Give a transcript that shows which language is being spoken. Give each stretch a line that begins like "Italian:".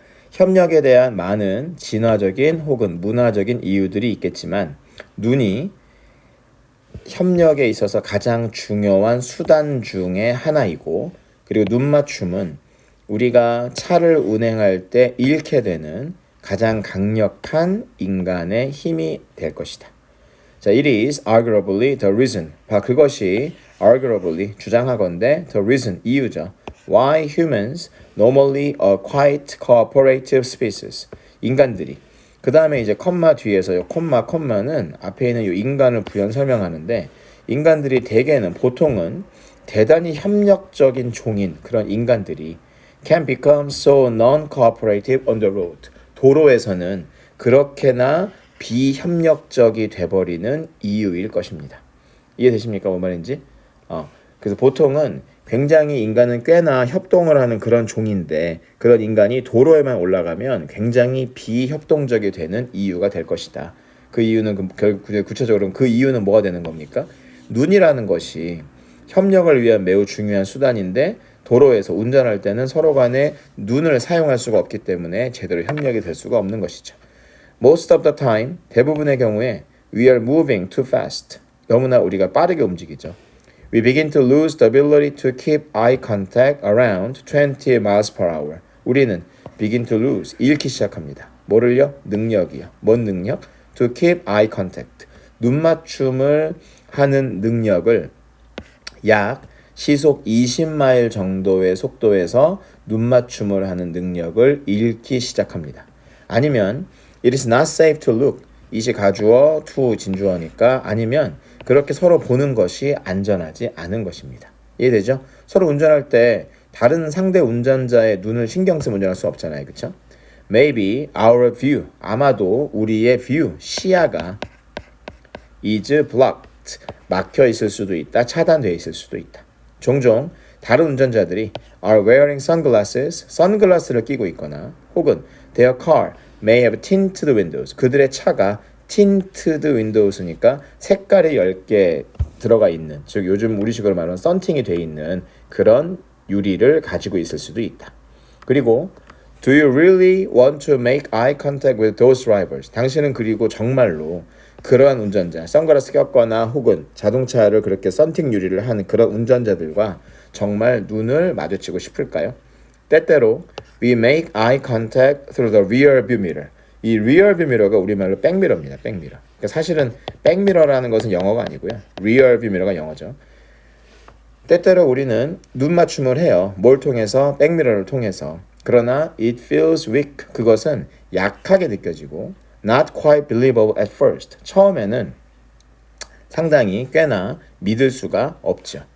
Korean: 협력에 대한 많은 진화적인 혹은 문화적인 이유들이 있겠지만 눈이 협력에 있어서 가장 중요한 수단 중에 하나이고, 그리고 눈 맞춤은 우리가 차를 운행할 때 잃게 되는 가장 강력한 인간의 힘이 될 것이다.
English: 자, it is arguably the reason.
Korean: 그것이 arguably 주장하건대
English: the reason
Korean: 이유죠.
English: Why humans normally are quite cooperative species.
Korean: 인간들이. 그 다음에 이제 컴마 뒤에서요. 콤마는 앞에 있는 이 인간을 부연 설명하는데, 인간들이 대개는 보통은 대단히 협력적인 종인 그런 인간들이
English: can become so non-cooperative on the road.
Korean: 도로에서는 그렇게나 비협력적이 돼버리는 이유일 것입니다. 이해되십니까? 뭔 말인지? 그래서 보통은 굉장히 인간은 꽤나 협동을 하는 그런 종인데, 그런 인간이 도로에만 올라가면 굉장히 비협동적이 되는 이유가 될 것이다. 그 이유는 구체적으로 그 이유는 뭐가 되는 겁니까? 눈이라는 것이 협력을 위한 매우 중요한 수단인데, 도로에서 운전할 때는 서로 간에 눈을 사용할 수가 없기 때문에 제대로 협력이 될 수가 없는 것이죠.
English: Most of the time,
Korean: 대부분의 경우에
English: we are moving too fast.
Korean: 너무나 우리가 빠르게 움직이죠.
English: We begin to lose the ability to keep eye contact around 20 miles per hour.
Korean: 우리는
English: begin to lose,
Korean: 잃기 시작합니다. 뭐를요? 능력이요. 뭔 능력?
English: To keep eye contact.
Korean: 눈 맞춤을 하는 능력을 약 시속 20마일 정도의 속도에서 눈 맞춤을 하는 능력을 잃기 시작합니다. 아니면
English: it is not safe to look.
Korean: 이시 가주어, to 진주어니까 아니면 그렇게 서로 보는 것이 안전하지 않은 것입니다. 이해되죠? 서로 운전할 때 다른 상대 운전자의 눈을 신경 쓰면 운전할 수 없잖아요. 그렇죠?
English: Maybe our view,
Korean: 아마도 우리의 view, 시야가
English: is blocked,
Korean: 막혀 있을 수도 있다, 차단되어 있을 수도 있다. 종종 다른 운전자들이
English: are wearing sunglasses,
Korean: 선글라스를 끼고 있거나, 혹은
English: their car may have tinted windows,
Korean: 그들의 차가 tinted windows니까 색깔이 10개 들어가 있는, 즉 요즘 우리식으로 말하면 썬팅이 돼 있는 그런 유리를 가지고 있을 수도 있다. 그리고
English: do you really want to make eye contact with those drivers?
Korean: 당신은 그리고 정말로 그러한 운전자, 선글라스 꼈거나 혹은 자동차를 그렇게 썬팅 유리를 하는 그런 운전자들과 정말 눈을 마주치고 싶을까요? 때때로
English: we make eye contact through the rear view mirror.
Korean: 이 rear view mirror가 우리말로 백미러입니다. 백미러. 그러니까 사실은 백미러라는 것은 영어가 아니고요. rear view mirror가 영어죠. 때때로 우리는 눈 맞춤을 해요. 뭘 통해서? 백미러를 통해서. 그러나
English: it feels weak.
Korean: 그것은 약하게 느껴지고
English: not quite believable at first.
Korean: 처음에는 상당히 꽤나 믿을 수가 없죠.